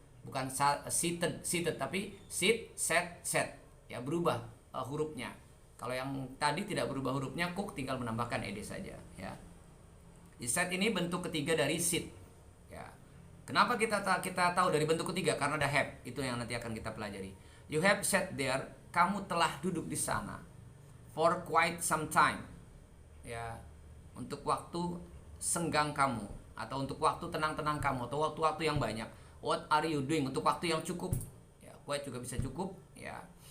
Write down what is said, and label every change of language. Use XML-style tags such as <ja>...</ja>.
<id>Bukan seated, tapi sit, set. Ya, berubah hurufnya. Kalau yang tadi tidak berubah hurufnya, cook tinggal menambahkan ed saja, ya. Di set ini bentuk ketiga dari sit. Ya. Kenapa kita tahu dari bentuk ketiga? Karena ada have. Itu yang nanti akan kita pelajari.</id> <en>You have sat there,</en> <id>kamu telah duduk di sana</id> <en>for quite some time.</en> <id>Ya, untuk waktu senggang kamu, atau untuk waktu tenang-tenang kamu, atau waktu-waktu yang banyak.</id> <en>What are you doing?</en> <id>Untuk waktu yang cukup. Ya, quite juga bisa cukup, ya.</id>